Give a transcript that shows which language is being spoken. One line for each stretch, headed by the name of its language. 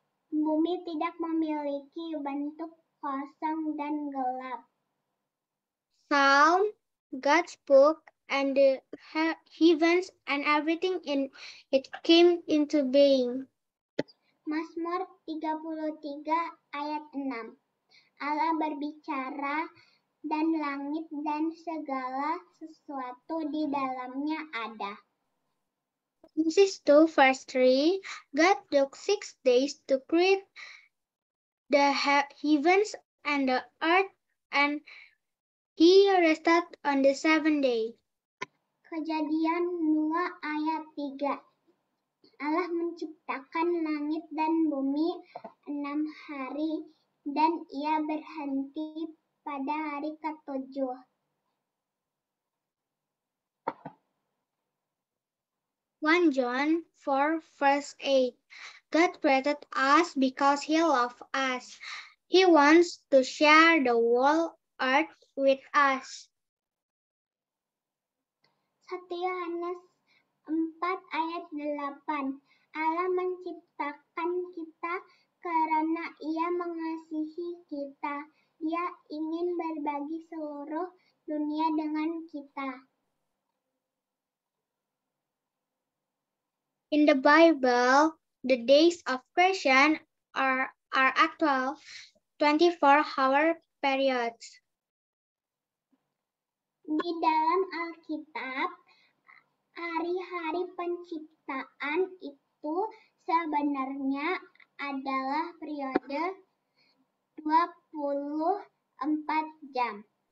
Indonesian: Bumi tidak memiliki bentuk kosong dan gelap.
English: Psalm, God spoke and the heavens and everything in it came into being.
Indonesian: Mazmur 33 ayat 6. Allah berbicara dan langit dan segala sesuatu di dalamnya ada.
English: Genesis 2 verse 3, God took 6 days to create the heavens and the earth, and he rested on the seventh day.
Indonesian: Kejadian 2 ayat 3. Allah menciptakan langit dan bumi 6 hari, dan ia berhenti pada hari ke-7.
English: 1 John 4 verse 8. God created us because he loved us. He wants to share the whole earth with us.
Indonesian: 1 Yohanes 4 ayat 8. Allah menciptakan kita karena ia mengasihi kita. Dia ingin berbagi seluruh dunia dengan kita.
English: In the Bible, the days of creation are actual 24-hour periods.
Indonesian: Di dalam Alkitab, hari-hari penciptaan itu sebenarnya adalah periode 24 jam.